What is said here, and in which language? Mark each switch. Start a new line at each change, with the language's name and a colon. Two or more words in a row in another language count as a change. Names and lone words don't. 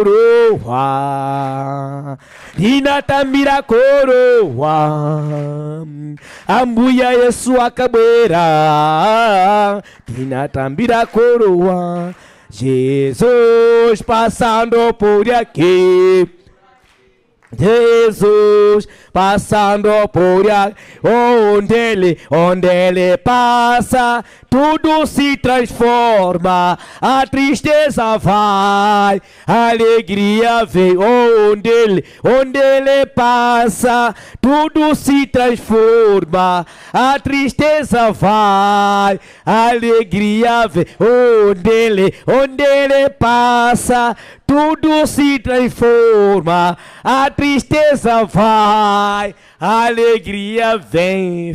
Nyanja: koroa, ninatambira koroa, ambuya Yesu akabwera, ninatambira koroa,
Portuguese: Jesus passando por aqui, Jesus passando por aqui, onde ele passa, tudo se transforma, a tristeza vai, a alegria vem, onde ele passa, tudo se transforma, a tristeza vai, a alegria vem, onde ele passa, tudo se transforma, a tristeza vai, a alegria vem.